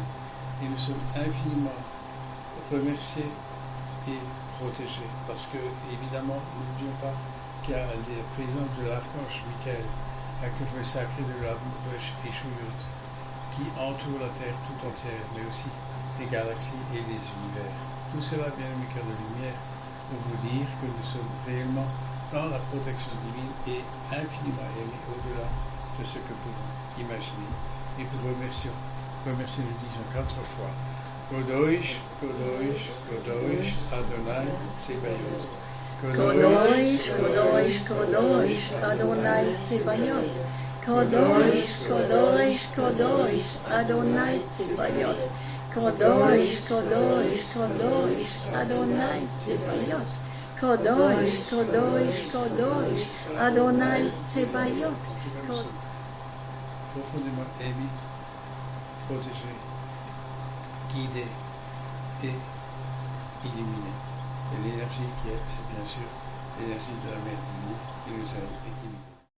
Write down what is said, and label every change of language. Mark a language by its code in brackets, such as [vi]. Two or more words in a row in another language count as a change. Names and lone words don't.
[fr] Et nous sommes infiniment remerciés et protégés, parce que, évidemment, n'oublions pas qu'il y a la présence de l'archange Michael, avec le feu sacré de la bouche et Shuyut, qui entoure la Terre tout entière, mais aussi les galaxies et les univers. Tout cela, bien mes cœurs de lumière, pour vous dire que nous sommes réellement dans la protection divine et infiniment aimés au-delà de ce que nous pouvons imaginer. Et pour remercier, nous disons 4 fois [he] קדוש קדוש קדוש אדוני צבאות. קדוש קדוש קדוש אדוני צבאות. קדוש קדוש קדוש אדוני צבאות. קדוש קדוש קדוש אדוני צבאות. קדוש קדוש קדוש אדוני צבאות. [fr] Profondément aimé, protégé, guidé et illuminé. Et l'énergie qui est, c'est bien sûr l'énergie de la Mère divine qui nous aide et qui nous